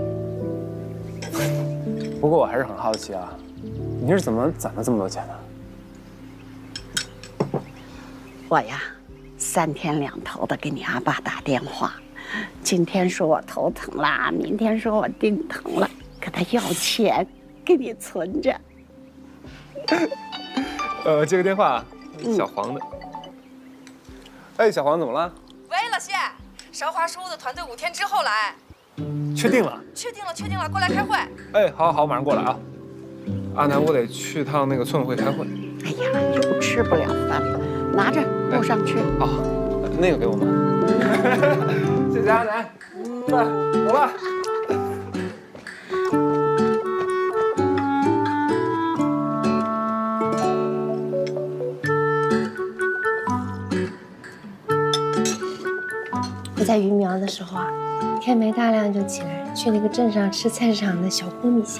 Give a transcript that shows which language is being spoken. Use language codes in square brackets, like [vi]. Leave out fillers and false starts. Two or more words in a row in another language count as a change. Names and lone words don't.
[zh] 不過我還是很好奇啊，你是怎麼攢了這麼多錢的？我呀，3天2頭的給你阿爸打電話，今天說我頭疼啦，明天說我腚疼了，跟他要錢，給你存着。接個電話，小黃的。哎，小黃怎麼了？喂，老謝，韶華書屋的團隊5天之後來。確定了？確定了，過來開會。哎，好，馬上過來啊。阿南，我得去趟那个村委会开会。哎呀，又吃不了饭了，拿着路上去。啊，那个给我妈。谢谢阿南，走吧。我在鱼苗的时候啊，天没大亮就起来，去那个镇上吃菜市场的小锅米线。